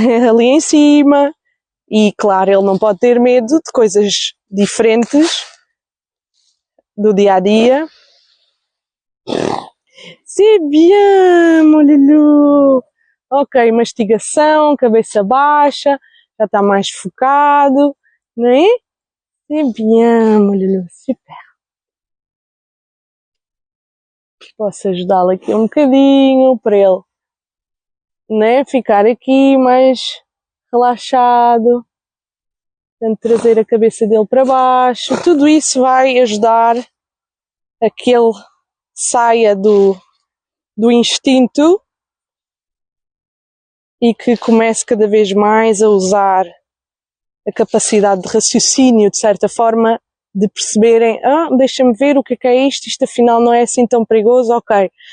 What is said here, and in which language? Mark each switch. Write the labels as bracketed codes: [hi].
[pt] Ali em cima. E claro, ele não pode ter medo de coisas diferentes do dia a dia. [fr] C'est bien, mon loulou. [pt] Ok, mastigação, cabeça baixa, já está mais focado, não é? [fr] C'est bien, mon loulou, super. [pt] Posso ajudá-lo aqui um bocadinho para ele, né? Ficar aqui mais relaxado. Portanto, trazer a cabeça dele para baixo. Tudo isso vai ajudar a que ele saia do instinto e que comece cada vez mais a usar a capacidade de raciocínio, de certa forma, de perceberem, deixa-me ver o que é isto afinal não é assim tão perigoso, ok.